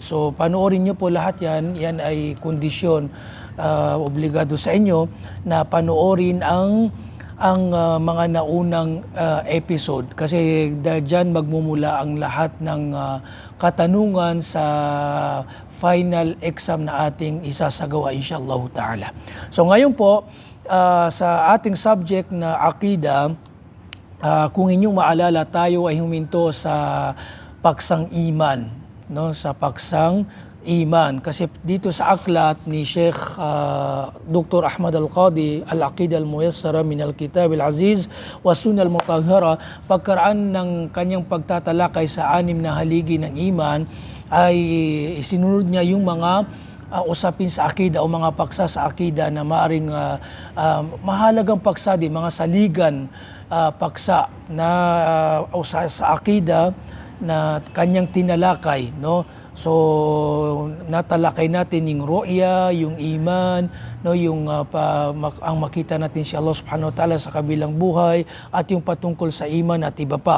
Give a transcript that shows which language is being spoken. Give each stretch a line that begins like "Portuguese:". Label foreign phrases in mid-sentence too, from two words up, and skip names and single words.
Filipino: So panoorin niyo po lahat yan. Yan ay kondisyon, obligado sa inyo na panoorin ang mga naunang episode kasi diyan magmumula ang lahat ng katanungan sa final exam na ating isasagawa
Arabic: إن شاء الله تعالى.
Filipino: So ngayon po sa ating subject na akida, kung inyong maalala, tayo ay huminto sa paksang iman, sa paksang iman. Kasi dito sa aklat ni Sheikh Dr. Ahmad Al-Qadi, Al-Aqidah Al-Muyassara min Al-Kitab Al-Aziz wa Sunnah Al-Mutahhara, pagkaraan ng kanyang pagtatalakay sa 6 na haligi ng iman, ay isinunod niya yung mga usapin sa akida o mga paksa sa akida na maaring mahalagang paksa din, mga saligan paksa na sa akida na kanyang tinalakay, So natalakay natin yung ru'ya, yung iman, yung ang makita natin si Allah
Arabic: سبحانه وتعالى
Filipino: sa kabilang buhay at yung patungkol sa iman at iba pa.